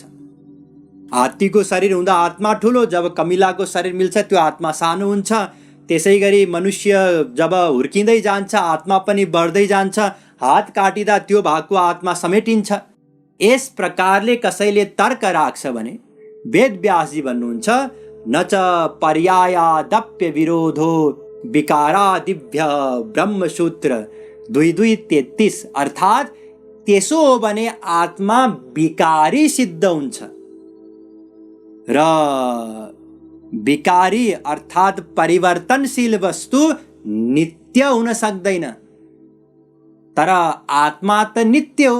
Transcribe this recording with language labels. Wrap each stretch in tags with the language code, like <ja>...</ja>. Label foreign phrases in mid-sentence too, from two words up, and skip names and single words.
<ne>हात्तीको शरीर हुँदा आत्मा ठुलो, जब कमिलाको शरीर मिल्छ त्यो आत्मा सानो हुन्छ। त्यसै गरी मनुष्य जब हुर्किँदै जान्छ आत्मा पनि बढ्दै जान्छ, हात काटिँदा त्यो भागको आत्मा समेटिन्छ। यस प्रकारले कसैले तर्क राख्छ भने वेद व्यासजी भन्नुहुन्छ,</ne> <sa>न च पर्यायादप्य विरोधो विकारादिभ्य ब्रह्मसूत्र 22:33।</sa> <ne>अर्थात् त्यसो हो भने आत्मा विकारी सिद्ध हुन्छ र विकारी अर्थात् परिवर्तनशील वस्तु नित्य हुन सक्दैन। तर आत्मा त नित्य हो।</ne>